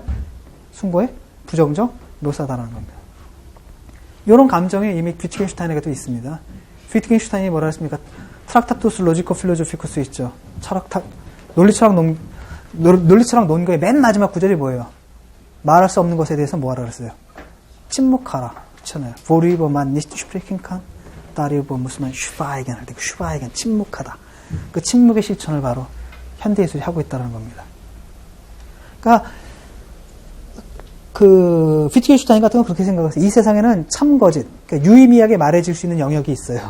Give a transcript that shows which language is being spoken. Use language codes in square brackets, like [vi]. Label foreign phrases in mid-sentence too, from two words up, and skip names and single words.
[ko] 숭고의 부정적 묘사다라는 겁니다. 이런 감정이 이미 위트겐슈타인에게도 있습니다. 위트겐슈타인이 뭐라 했습니까? 트락타투스 로지코 필로조피쿠스 있죠. 논리철학 논거의 맨 마지막 구절이 뭐예요? 말할 수 없는 것에 대해서 뭐하라 그랬어요? 침묵하라. 그렇잖아요. [de] Worüber man nicht sprechen kann, darüber muss schweigen [ko] 할 때 그 슈바이겐 침묵하다. 그 침묵의 실천을 바로 현대예술이 하고 있다는 겁니다. 그러니까 그 비트겐슈타인 같은 건 그렇게 생각했어요. 이 세상에는 참거짓, 그러니까 유의미하게 말해질 수 있는 영역이 있어요.